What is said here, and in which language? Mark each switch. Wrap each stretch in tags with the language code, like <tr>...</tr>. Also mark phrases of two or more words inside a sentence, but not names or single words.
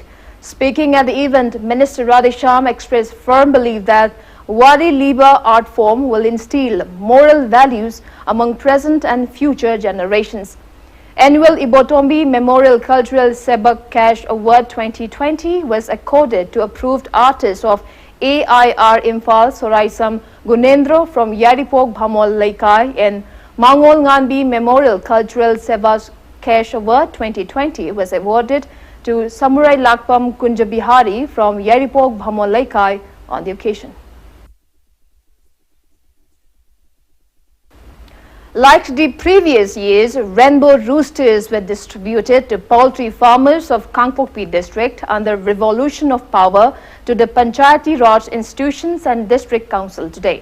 <en>Speaking at the event, Minister Radhesham expressed firm belief that Wadi Liba art form will instill moral values among present and future generations. Annual Ibotombi Memorial Cultural Sebak Cash Award 2020 was accorded to approved artists of AIR Imphal Soraisam Gunendro from Yaripok Bhamol Laikai, and Mangol Nganbi Memorial Cultural Sebak Cash Award 2020 was awarded to Samurai Lakpam Kunjabihari from Yaripok Bhamol Laikai on the occasion. Like the previous years, rainbow roosters were distributed to poultry farmers of Kangpokpi district under Revolution of Power to the Panchayati Raj institutions and district council today.</en>